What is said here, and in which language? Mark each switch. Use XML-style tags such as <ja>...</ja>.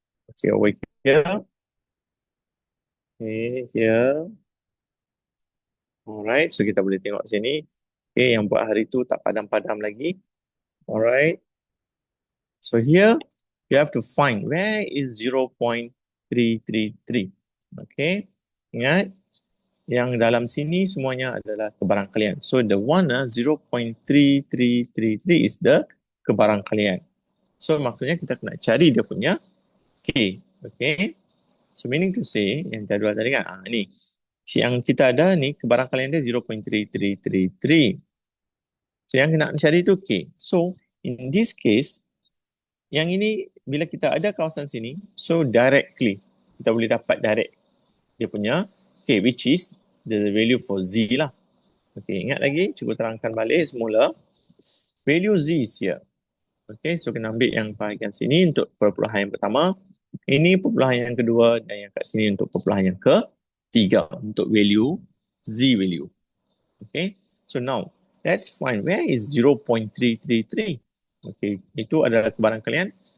<en>Okay, over here. Okay, here. Alright, so</en> <ms>kita boleh tengok sini. Okay, yang buat hari tu tak padam-padam lagi. Alright.</ms> <en>So here, you have to find where is 0.333.</en> <ms>Okay, ingat. Yang dalam sini semuanya adalah kebarangkalian.</ms> <en>So the one 0.3333 is the kebarangkalian.</en> <ms>So maksudnya kita kena cari dia punya K. Okay.</ms> <en>So meaning to say,</en> <ms>yang jadual tadi kan, ni. Yang kita ada ni, kebarangkalian dia 0.3333. So yang kena cari tu K. So in this case, yang ini bila kita ada kawasan sini, so directly, kita boleh dapat direct dia punya K,</ms> <en>which is the value for Z</en> <ms>lah. Okay, ingat lagi, cuba terangkan balik semula.</ms> <en>Value Z is here.</en> <ms>Okay, so kena ambil yang bahagian sini untuk perpuluhan yang pertama. Ini perpuluhan yang kedua dan yang kat sini untuk perpuluhan yang ketiga untuk value Z value.</ms> <en>Okay, so now let's find where is 0.333.</en> <ms>Okay, itu adalah kebarangkalian.</ms>